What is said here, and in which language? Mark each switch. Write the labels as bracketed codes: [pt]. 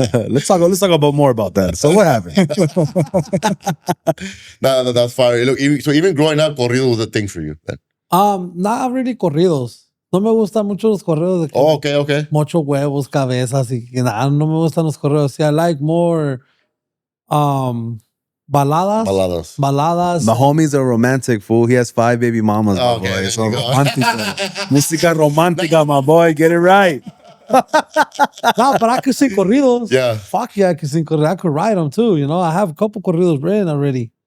[en] Let's talk about more about that. So what happened? No, that's fire. Look, even growing up, corrido was a thing for you. Then. Not really corridos. [es] No me gustan mucho los corridos de que [en] Oh, okay. [es] mucho huevos, cabezas y nada. No me gustan los corridos. [en] See, I like more baladas. The homie's a romantic fool. He has 5 baby mamas, my Okay, boy. So there you go. [es] romántica. Música romántica, [en] my boy. Get it right. No, but I could sing corridos. Yeah. Fuck yeah, I could sing corridos. I could write them too, you know. I have a couple corridos written already.